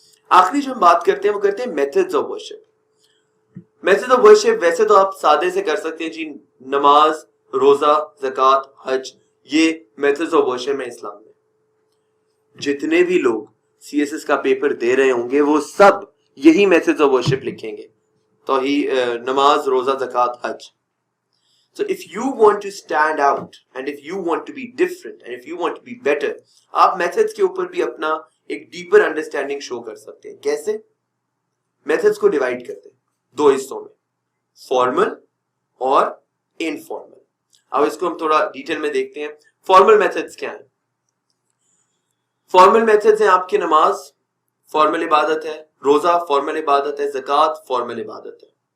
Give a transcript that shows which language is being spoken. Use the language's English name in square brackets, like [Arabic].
[Urdu] آخری جو ہم بات کرتے ہیں وہ کرتے ہیں methods of worship. Method of worship ویسے تو آپ سادے سے کر سکتے ہیں جی, نماز, روزہ, زکوٰۃ, حج, یہ میتھڈز آف ورشپ ہیں اسلام میں. جتنے بھی لوگ سی ایس ایس کا پیپر دے رہے ہوں گے وہ سب یہی میتھڈز آف ورشپ لکھیں گے, نماز, روزہ, زکوٰۃ, حج. [English] So if you want to stand out and if you want to be different and if you want to be better, [Urdu] آپ میتھڈز کے اوپر بھی اپنا ایک ڈیپر انڈرسٹینڈنگ شو کر سکتے ہیں. کیسے؟ میتھڈز کو ڈیوائڈ کرتے ہیں 2 حصوں میں, فارمل اور انفارمل. اب اس کو ہم تھوڑا ڈیٹیل میں دیکھتے ہیں. فارمل میتھڈز کیا ہیں؟ فارمل میتھڈز ہیں آپ کی، نماز فارمل عبادت ہے، روزہ فارمل عبادت ہے، زکوٰۃ فارمل عبادت ہے.